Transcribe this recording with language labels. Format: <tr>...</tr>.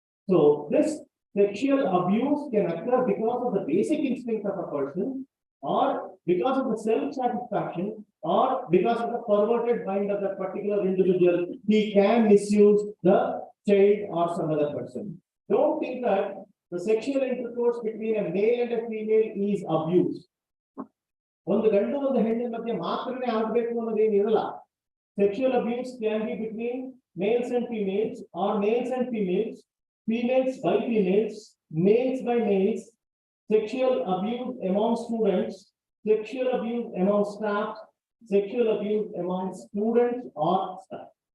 <en>So this sexual abuse can occur because of the basic instinct of a person, or because of the self-satisfaction, or because of the perverted mind of that particular individual. He can misuse the child or some other person. Don't think that the sexual intercourse between a male and a female is abuse.</en> <kn>ಒಂದು ಗಂಡು ಒಂದು ಹೆಣ್ಣಿನ ಮಧ್ಯೆ ಮಾತ್ರನೇ ಆಗಬೇಕು ಅನ್ನೋದೇನಿರಲ್ಲ.</kn> <en>Sexual abuse can be between males and females, or males and females, females by females, males by males, sexual abuse among students, sexual abuse among staff, sexual abuse among students or staff.</en>